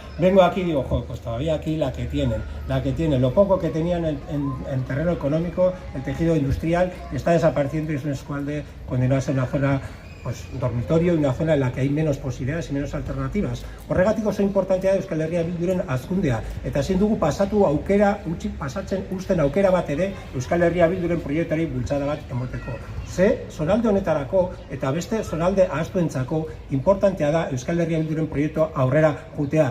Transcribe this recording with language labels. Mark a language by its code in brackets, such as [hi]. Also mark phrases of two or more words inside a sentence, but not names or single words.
[es] vengo aquí y digo, joder, pues todavía aquí la que tienen, lo poco que tenían en terreno económico, el tejido industrial, está desapareciendo y es un escualde condenado a ser una zona pues dormitorio y una zona en la que hay menos posibilidades y menos alternativas. [eu] Horregatik oso importantea da Euskal Herria Bilduren hazkundea, eta ezin dugu pasatzen uzten aukera bat ere Euskal Herria Bilduren proiektuari bultzada bat emoteko. Ze zonalde honetarako eta beste zonalde ahaztuentzako importantea da Euskal Herria Bilduren proiektua aurrera jutea.